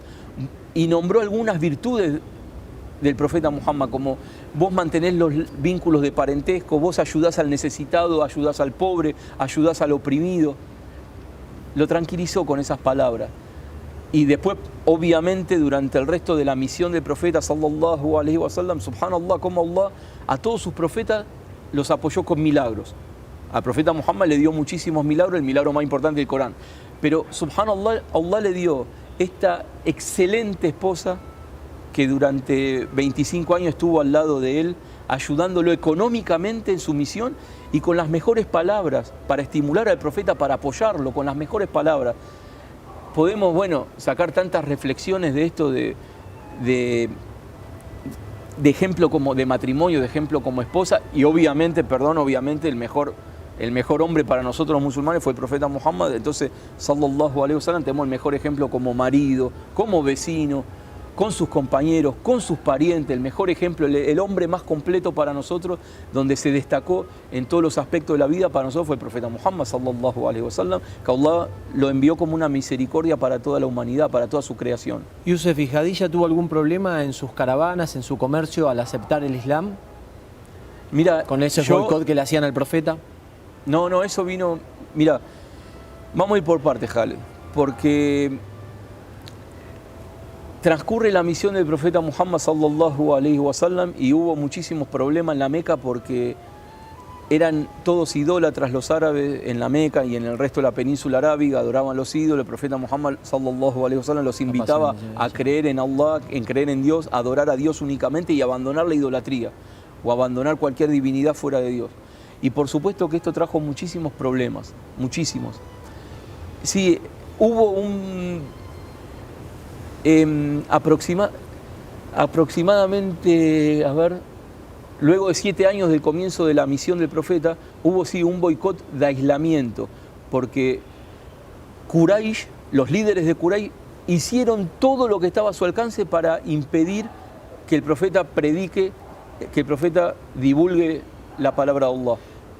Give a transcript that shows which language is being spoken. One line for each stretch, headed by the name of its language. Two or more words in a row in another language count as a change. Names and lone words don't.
Spanish: Y nombró algunas virtudes del profeta Muhammad, como vos mantenés los vínculos de parentesco, vos ayudás al necesitado, ayudás al pobre, ayudás al oprimido. Lo tranquilizó con esas palabras. Y después, obviamente, durante el resto de la misión del profeta,
Arabic: صلى الله عليه وسلم، سبحان الله,
Spanish: como Allah a todos sus profetas los apoyó con milagros. Al profeta Muhammad le dio muchísimos milagros, el milagro más importante del Corán. Pero, subhanallah, Allah le dio esta excelente esposa que durante 25 años estuvo al lado de él, ayudándolo económicamente en su misión y con las mejores palabras para estimular al profeta, para apoyarlo con las mejores palabras. Podemos, sacar tantas reflexiones de esto de ejemplo como de matrimonio, de ejemplo como esposa, y obviamente el mejor hombre para nosotros los musulmanes fue el profeta Muhammad. Entonces,
Arabic: صلى الله عليه وسلم,
Spanish: tenemos el mejor ejemplo como marido, como vecino, con sus compañeros, con sus parientes, el mejor ejemplo, el hombre más completo para nosotros, donde se destacó en todos los aspectos de la vida, para nosotros fue el profeta Muhammad,
Arabic: صلى الله عليه وسلم,
Spanish: que Allah lo envió como una misericordia para toda la humanidad, para toda su creación. Yusef, ¿y Jadilla tuvo algún problema en sus caravanas, en su comercio, al aceptar el Islam? Mira, ¿Con ese boicot que le hacían al profeta? No, eso vino... Mira, vamos a ir por partes, Jale, porque transcurre la misión del profeta Muhammad
Arabic: صلى الله عليه وسلم
Spanish: y hubo muchísimos problemas en la Meca porque eran todos idólatras los árabes en la Meca y en el resto de la península arábiga, adoraban los ídolos. El profeta Muhammad
Arabic: صلى الله عليه وسلم
Spanish: los invitaba a creer en Allah, en creer en Dios, a adorar a Dios únicamente y abandonar la idolatría o abandonar cualquier divinidad fuera de Dios. Y por supuesto que esto trajo muchísimos problemas, muchísimos. Sí, hubo aproximadamente, luego de 7 años del comienzo de la misión del profeta, hubo sí un boicot de aislamiento, porque Quraysh, los líderes de Quraysh, hicieron todo lo que estaba a su alcance para impedir que el profeta predique, que el profeta divulgue la palabra de Allah.